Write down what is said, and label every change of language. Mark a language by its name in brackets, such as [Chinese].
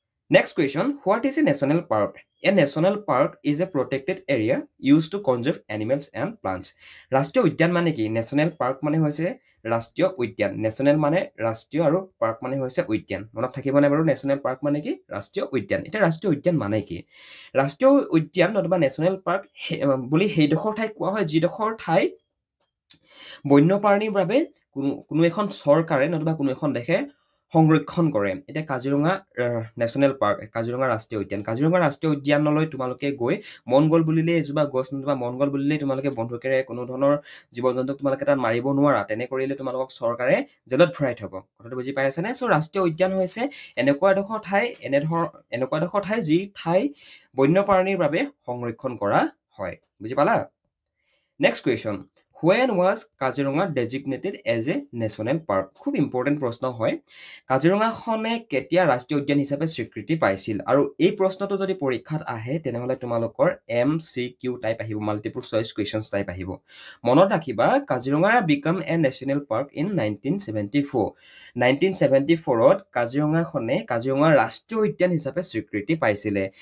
[English] Next question, what is a national park? A national park is a protected area used to conserve animals and plants. [Assamese] ৰাষ্ট্ৰীয় উদ্যান মানে কি? National park মানে হৈছে ৰাষ্ট্ৰীয় উদ্যান। নেশ্যনেল মানে ৰাষ্ট্ৰীয় আৰু পাৰ্ক মানে হৈছে উদ্যান। মনত থাকিবনে বাৰু নেশ্যনেল পাৰ্ক মানে কি? ৰাষ্ট্ৰীয় উদ্যান। এতিয়া ৰাষ্ট্ৰীয় উদ্যান মানে কি? ৰাষ্ট্ৰীয় উদ্যান নতুবা নেশ্যনেল পাৰ্ক বুলি সেইডোখৰ ঠাইক কোৱা হয় যিডোখৰ ঠাই বন্যপ্ৰাণীৰ বাবে কোনো এখন চৰকাৰে নতুবা কোনো এখন দেশে সংৰক্ষণ কৰে। এতিয়া কাজিৰঙা নেশ্যনেল পাৰ্ক, কাজিৰঙা ৰাষ্ট্ৰীয় উদ্যান। কাজিৰঙা ৰাষ্ট্ৰীয় উদ্যানলৈ তোমালোকে গৈ মন গ'ল বুলিলেই এজোপা গছ নতুবা মন গ'ল বুলিলেই তোমালোকে বন্দুকেৰে কোনো ধৰণৰ জীৱ জন্তুক তোমালোকে তাত মাৰিব নোৱাৰা। তেনে কৰিলে তোমালোকক চৰকাৰে জেলত ভৰাই থ'ব। কথাটো বুজি পাই আছেনে? চ' ৰাষ্ট্ৰীয় উদ্যান হৈছে এনেকুৱা এডোখৰ ঠাই যি ঠাই বন্যপ্ৰাণীৰ বাবে সংৰক্ষণ কৰা হয়। বুজি পালা? Next question, [English] when was Kaziranga designated as a national park? [Assamese] খুব ইম্পৰ্টেণ্ট প্ৰশ্ন হয়। কাজিৰঙাখনে কেতিয়া ৰাষ্ট্ৰীয় উদ্যান হিচাপে স্বীকৃতি পাইছিল? আৰু এই প্ৰশ্নটো যদি পৰীক্ষাত আহে তেনেহ'লে তোমালোকৰ MCQ টাইপ আহিব, [English] multiple choice questions [Assamese] টাইপ আহিব। মনত ৰাখিবা, [English] Kaziranga became a national park in 1974। [Assamese] 1974ত কাজিৰঙাখনে Kaziranga ৰাষ্ট্ৰীয় উদ্যান হিচাপে স্বীকৃতি পাইছিলে।